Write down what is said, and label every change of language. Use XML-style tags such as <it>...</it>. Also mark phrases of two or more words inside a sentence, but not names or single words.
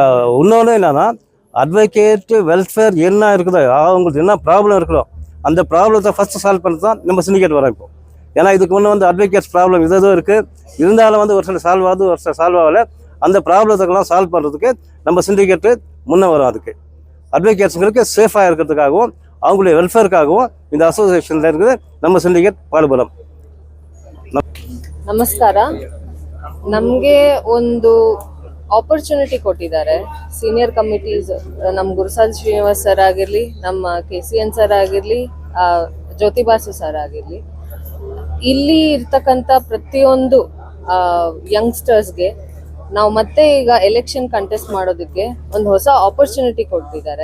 <ta>இன்னொன்று என்னென்னா,</ta> <en>advocate welfare</en> <ta>என்ன இருக்குதோ அவங்களுக்கு என்ன ப்ராப்ளம் இருக்கிறோ அந்த ப்ராப்ளத்தை</ta> <en>first solve</en> <ta>பண்ணி தான் நம்ம சிண்டிகேட் வரோம் இப்போ. ஏன்னா இதுக்கு முன்னே வந்து</ta> <en>advocates problem</en> <ta>இதுவும் இருக்குது, இருந்தாலும் வந்து ஒரு சில சால்வ் ஆகுது, ஒரு சில சால்வ் ஆகலை. அந்த ப்ராப்ளத்துக்கெல்லாம் சால்வ் பண்ணுறதுக்கு நம்ம சிண்டிகேட்டு முன்னே வரும். அதுக்கு அட்வொகேட்ஸுங்களுக்கு சேஃபாக இருக்கிறதுக்காகவும் அவங்களுடைய வெல்ஃபேருக்காகவும் இந்த ಅಸೋಸಿಯೇಷನ್ இருக்குது</ta> <kn>ನಮ್ಮ ಸಿಂಡಿಕೇಟ್ ಪಾಲ್ಗೊಳ್ಳೋಣ. ನಮಸ್ಕಾರ. ನಮಗೆ ಒಂದು ಆಪರ್ಚುನಿಟಿ ಕೊಟ್ಟಿದ್ದಾರೆ</kn> <en>senior committees,</en> <kn>ನಮ್ಮ ಗುರುಸಾಲ್ ಶ್ರೀನಿವಾಸ್ ಸರ್ ಆಗಿರಲಿ, ನಮ್ಮ KCN ಸರ್ ಆಗಿರಲಿ, ಜ್ಯೋತಿಬಾಸು ಸರ್ ಆಗಿರಲಿ, ಇಲ್ಲಿ ಇರ್ತಕ್ಕಂಥ ಪ್ರತಿಯೊಂದು ಯಂಗ್ಸ್ಟರ್ಸ್ಗೆ ನಾವು ಮತ್ತೆ ಈಗ</kn> <en>election contest</en> <kn>ಮಾಡೋದಕ್ಕೆ ಒಂದು ಹೊಸ ಆಪರ್ಚುನಿಟಿ ಕೊಡ್ತಿದ್ದಾರೆ.</kn>